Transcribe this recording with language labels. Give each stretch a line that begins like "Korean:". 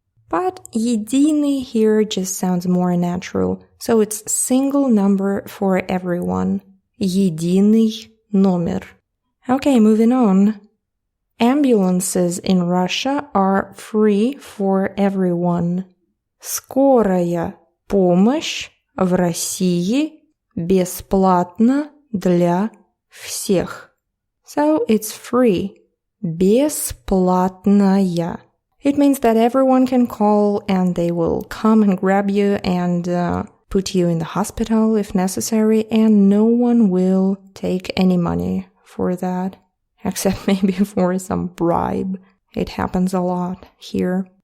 English: But единый here just sounds more natural. So it's single number for everyone.
Russian: Единый номер.
English: Okay, moving on. Ambulances in Russia are free for everyone.
Russian: Скорая помощь в России бесплатна для всех.
English: So it's free. Бесплатная. It means that everyone can call and they will come and grab you and put you in the hospital if necessary, and no one will take any money for that, except maybe for some bribe. It happens a lot here.